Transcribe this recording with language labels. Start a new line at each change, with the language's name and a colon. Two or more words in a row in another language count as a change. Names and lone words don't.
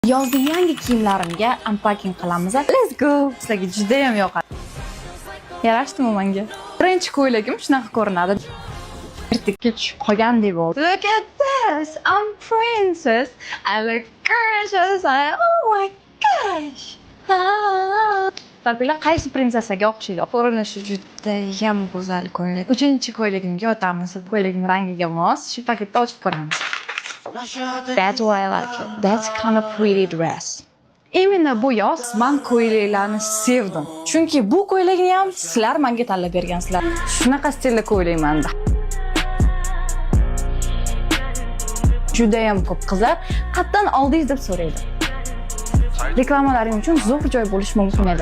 Uzbek: Yozgi yangi kiyimlarimga unpacking qilamiz.
English: Let's go.
Uzbek: Sizlarga juda ham yoqadi. Yarashdimi menga? Birinchi ko'ylagim shunaqa ko'rinadi. Ertakka tushib qolgandek bo'ldi.
English: Look at this. I'm princess. I look gorgeous. Oh my gosh.
Uzbek: Tarbiyalar qaysi prinsessaga o'xshaydi? Ko'rinishi juda ham go'zal ko'ylak. Uchinchi ko'ylagimga o'tamiz. Ko'ylagim rangiga mos. Shu paketda ochib ko'ramiz.
English: That's why I like it. That's kind of pretty dress.
Uzbek: Именно bu yoz men ko'ylaklarni sevdim. Chunki bu ko'ylakni ham sizlar menga tanlab bergansizlar. Shunaqa stilda ko'ylaymanda. Juda ham ko'p qizlar qatdan oldingiz deb so'raydi. Reklamalaring uchun zo'r joy bo'lish mumkin edi.